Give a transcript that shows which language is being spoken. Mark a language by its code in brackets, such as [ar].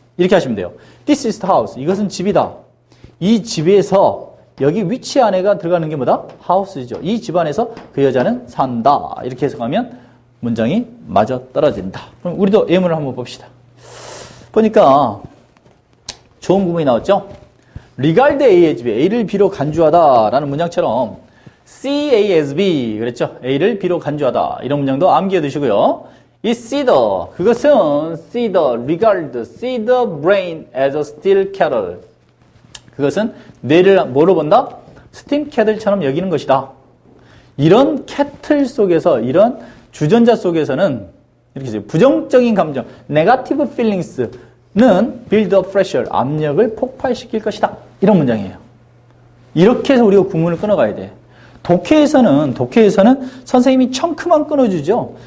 [ko] 이렇게 하시면 돼요. [en] This is the house. [ko] 이것은 집이다. 이 집에서 여기 위치 안에가 들어가는 게 뭐다? house죠. 이 집 안에서 그 여자는 산다. 이렇게 해석하면 문장이 맞아 떨어진다. 그럼 우리도 예문을 한번 봅시다. 보니까 좋은 구문이 나왔죠? [en] regard A as B, [ko] A를 B로 간주하다 라는 문장처럼 [en] see A as B [ko] 그랬죠? A를 B로 간주하다 이런 문장도 암기해 두시고요. [en] is either [ko] 그것은 [en] see the regard see the brain as a steel kettle [ko] 그것은 뇌를 뭐로 본다? 스팀 캐틀처럼 여기는 것이다. 이런 캐틀 속에서 이런 주전자 속에서는 이렇게 해서 부정적인 감정 [en] negative feelings [ko] 는 [en] build up pressure [ko] 압력을 폭발시킬 것이다. 이런 문장이에요. 이렇게 해서 우리가 구문을 끊어가야 돼. 독해에서는 선생님이 청크만 끊어주죠.